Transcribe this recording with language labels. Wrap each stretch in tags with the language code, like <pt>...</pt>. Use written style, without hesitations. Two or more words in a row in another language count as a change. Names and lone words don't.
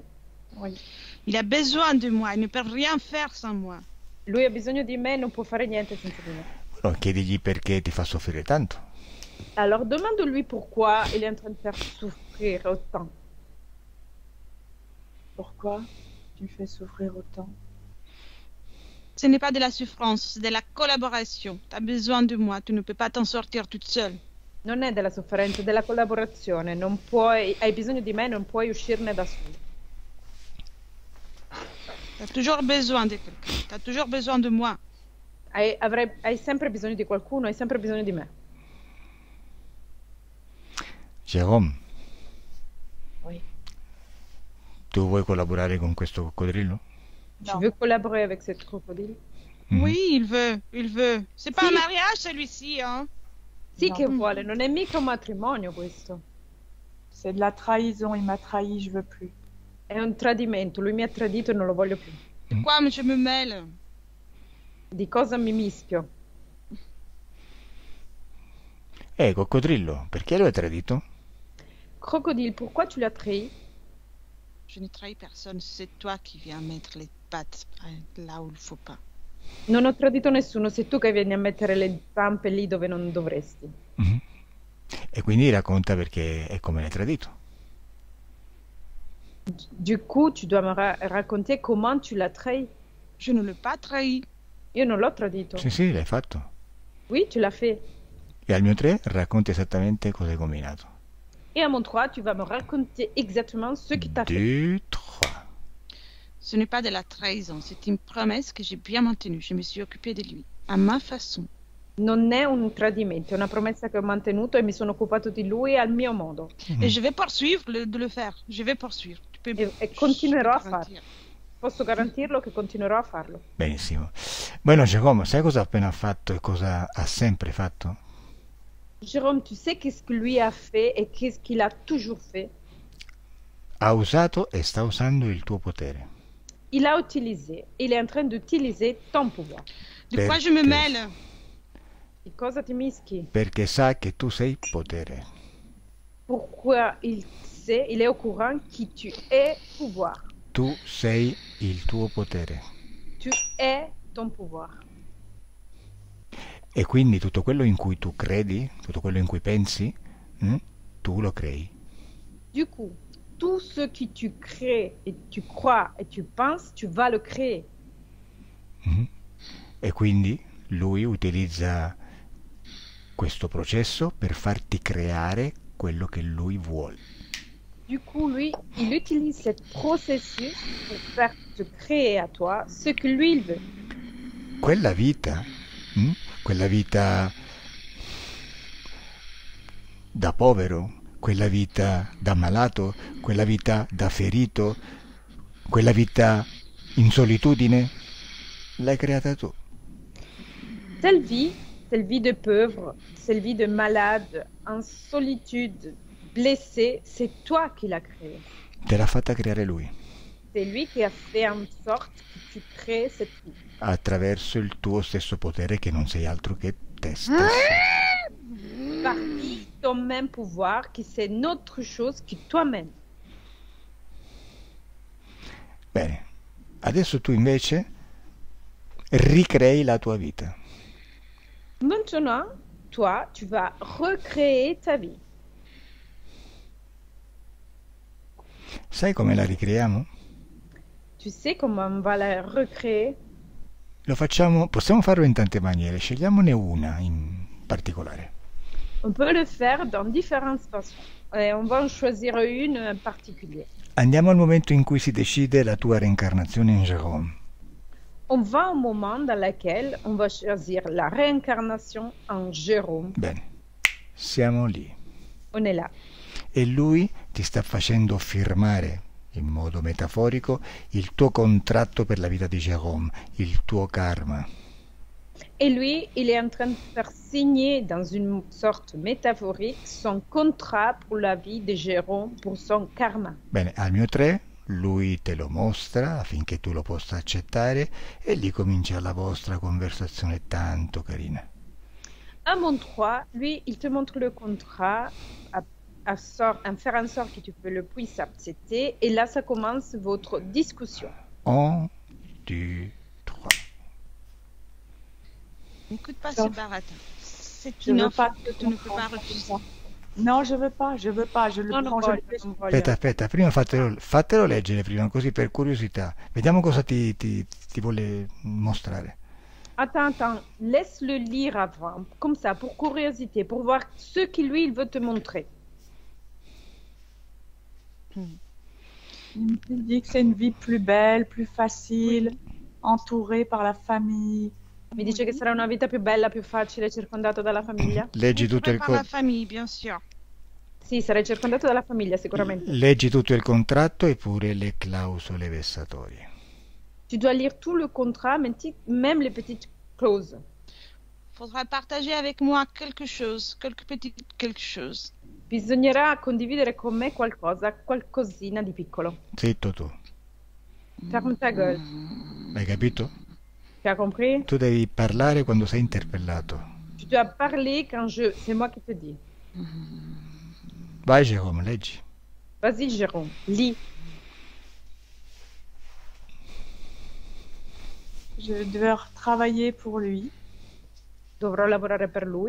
<fr>Oui. Il a besoin de moi. Il ne peut rien faire sans moi.</fr> <it>Lui ha bisogno di me e non può fare niente senza di me. No, chiedigli perché ti fa soffrire tanto.</it> <fr>Alors demande-lui pourquoi il est en train de faire souffrir autant. Pourquoi tu me fais souffrir autant? Ce n'est pas de la souffrance, c'est de la collaboration. Tu as besoin de moi. Tu ne peux pas t'en sortir toute seule.</fr> <it>Non è della sofferenza, è della collaborazione. Hai bisogno di me, non puoi uscirne da solo.</it> <fr>Tu as toujours besoin de quelqu'un. Tu as toujours besoin de moi.</fr> <it>Hai sempre bisogno di qualcuno, hai sempre bisogno di me. Jérôme,</it> <fr>Oui.</fr> <it>tu vuoi collaborare con questo coccodrillo?</it> <fr>Tu Non. veux collaborer avec cette crocodile? Mhm. Oui, il veut. Il veut. C'est pas</fr> <it>Si.</it> <fr>un mariage, celui-ci, hein.</fr> <it>Sì No. che vuole, non è mica un matrimonio questo.</it> <fr>C'est de la trahison, il m'a trahi, je veux plus.</fr> <it>È un tradimento, lui mi ha tradito e non lo voglio più.</it> <fr>De quoi je me mêle?</fr> <it>Di cosa mi mischio? Coccodrillo, perché lo hai tradito?</it> <fr>Crocodile, pourquoi tu l'as trahi? Je ne trahis personne, c'est toi qui viens mettre les pattes là où il faut pas.</fr> <it>Non ho tradito nessuno, sei tu che vieni a mettere le zampe lì dove non dovresti. Mhm. E quindi racconta perché è come l'hai tradito.</it> <fr>Du coup, tu dois me raconter comment tu l'as trahi. Je ne l'ai pas trahi.</fr> <it>Io non l'ho tradito. Sì, sì, l'hai fatto.</it> <fr>Oui, tu l'as fait.</fr> <it>E al mio 3 racconti esattamente cosa hai combinato.</it> <fr>Et à mon 3, tu vas me raconter exactement ce qui t'a fait. 2, 3. Ce n'est pas de la trahison, c'est une promesse que j'ai bien maintenue. Je me suis occupée de lui, à ma façon.</fr> <it>Non è un tradimento, è una promessa che ho mantenuto e mi sono occupato di lui al mio modo.</it> <fr>Et je vais poursuivre de le faire. Je vais poursuivre. Tu peux</fr> <it>E continuerò a farlo.</it> <fr>garantir.</fr> <it>Posso garantirlo che continuerò a farlo. Benissimo. Bueno, Giacomo, sai cosa ha appena fatto e cosa ha sempre fatto?</it> <fr>Jérôme, tu sais qu'est-ce que lui a fait et qu'est-ce qu'il a toujours fait?</fr> <it>Ha usato e sta usando il tuo potere.</it> <fr>Il a utilisé, il est en train d'utiliser ton pouvoir. De quoi je me</fr> <it>Perché-</it> <fr>mêle?</fr> <it>Di cosa ti mischi? Perché sa che tu sei potere.</it> <fr>Pourquoi il sait, il est au courant que tu es pouvoir.</fr> <it>Tu sei il tuo potere.</it> <fr>Tu es ton pouvoir.</fr> <it>E quindi tutto quello in cui tu credi, tutto quello in cui pensi, tu lo crei.</it> <fr>Du coup, tout ce que tu crées et tu crois et tu penses, tu vas le créer. Mhm.</fr> <it>E quindi lui utilizza questo processo per farti creare quello che lui vuole.</it> <fr>Du coup, lui, il utilise ce processus pour faire te créer à toi ce que lui il veut.</fr> <it>Quella vita da povero, quella vita da malato, quella vita da ferito, quella vita in solitudine, l'hai creata tu.</it> <fr>Telle vie de pauvre, cette vie de malade, en solitude, blessé, c'est toi qui l'as créé.</fr> <it>Te l'ha fatta creare lui,</it> <fr>C'est lui qui a fait en sorte que tu crées cette vie.</fr> <it>attraverso il tuo stesso potere che non sei altro che te stesso.</it> <fr>Partie ton même pouvoir, qui c'est n'autre chose que toi-même.</fr> <it>Bene, adesso tu invece ricrei la tua vita.</it> <fr>Maintenant, toi, tu vas recréer ta vie.</fr> <it>Sai come la ricreiamo?</it> <fr>Tu sais comment on va la recréer?</fr> <it>Lo facciamo, possiamo farlo in tante maniere, scegliamone una in particolare.</it> <fr>On peut le faire dans différentes façons. Et on va en choisir une en particulier.</fr> <it>Andiamo al momento in cui si decide la tua reincarnazione in Jérôme.</it> <fr>On va au moment dans lequel on va choisir la réincarnation en Jérôme.</fr> <it>Bene, siamo lì.</it> <fr>On est là.</fr> <it>E lui ti sta facendo firmare, in modo metaforico, il tuo contratto per la vita di Jérôme, il tuo karma.</it> <fr>Et lui, il est en train de faire signer dans une sorte métaphorique son contrat pour la vie de Jérôme, pour son karma.</fr> <it>Bene, al mio 3 lui te lo mostra affinché tu lo possa accettare e lì comincia la vostra conversazione tanto carina.</it> <fr>À mon 3, lui, il te montre le contrat à faire en sorte que tu le puisses accepter. Et là, ça commence votre discussion. 1, 2, 3. N'écoute pas Non. ce baratin. C'est Je une veux offre pas que tu ne peux pas refuser. Non, je veux pas, je le Non, prends, non je le</fr> <it>voglio, non voglio. Aspetta, prima fatelo leggere prima, così per curiosità. Vediamo cosa ti vuole mostrare.</it> <fr>Attends, laisse-le lire avant, comme ça, pour curiosité, pour voir ce que lui, il veut te montrer. Il me dit que c'est une vie plus belle, plus facile, entourée par la famille.</fr> <it>Mi dice che sarà una vita più bella, più facile, circondato dalla famiglia? Leggi tutto il</it> <fr>Par la</fr> <it>contratto.</it> <fr>famille, bien sûr.</fr> <it>Sì, sarai circondato dalla famiglia, sicuramente. Leggi tutto il contratto e pure le clausole vessatorie.</it> <fr>Tu dois lire tout le contrat, même les petites clauses. Faudra partager avec moi quelque chose, quelque chose.</fr> <it>Bisognerà condividere con me qualcosa, qualcosina di piccolo. Zitto tu,</it> <fr>Ferme ta gueule.</fr> <it>hai capito?</it> <fr>Tu as compris?</fr> <it>Tu devi parlare quando sei interpellato.</it> <fr>Tu dois parler quand c'est moi qui te dis.</fr> <it>Vai Jérôme, leggi.</it> <fr>Vas-y, Jérôme, lis. Je vais devoir travailler pour lui.</fr> <it>Dovrò lavorare per lui.</it>